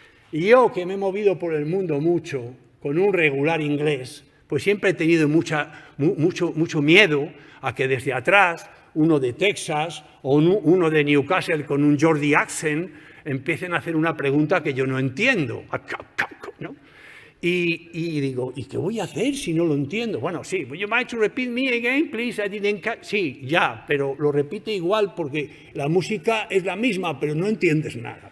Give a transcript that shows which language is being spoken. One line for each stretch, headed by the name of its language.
Spanish: Y yo, que me he movido por el mundo mucho, con un regular inglés, pues siempre he tenido mucho miedo a que desde atrás uno de Texas o uno de Newcastle con un
English: Geordie accent
Spanish: empiecen a hacer una pregunta que yo no entiendo, ¿no? Y digo, ¿y qué voy a hacer si no lo entiendo? Bueno, sí,
English: would you mind to repeat me again, please? I didn't catch.
Spanish: Sí, ya, pero lo repite igual porque la música es la misma, pero no entiendes nada.